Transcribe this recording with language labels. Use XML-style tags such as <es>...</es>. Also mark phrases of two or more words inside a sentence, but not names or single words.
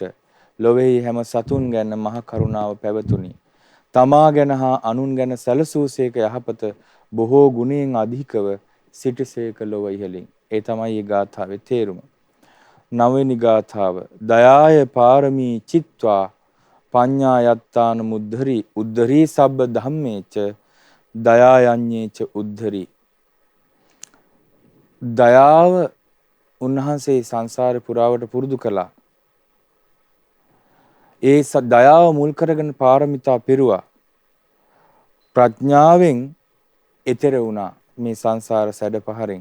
<si>ලොවේහි හැම සතුන් ගැන මහා කරුණාව පැවතුණි. තමා ගැන හා අනුන් ගැන සැලසූසේක යහපත බොහෝ ගුණයෙන් අධිකව සිටසේක ලොව ඉහළින්. ඒ තමයි මේ ගාථාවේ තේරුම. නවවෙනි ගාථාව.</si> <pi>දයාය පාරමී චිත්වා පඤ්ඤා යත්තාන මුද්ධරි උද්ධරි සබ්බ ධම්මේච දයායඤ්ඤේච උද්ධරි.</pi> <si>දයාව උන්වහන්සේ සංසාරේ පුරාවට පුරුදු කළා. ඒ දයාව මුල් කරගෙන පාරමිතා පිරුවා. ප්‍රඥාවෙන් එතෙර වුණා මේ සංසාර සැඩ පහරෙන්.</si>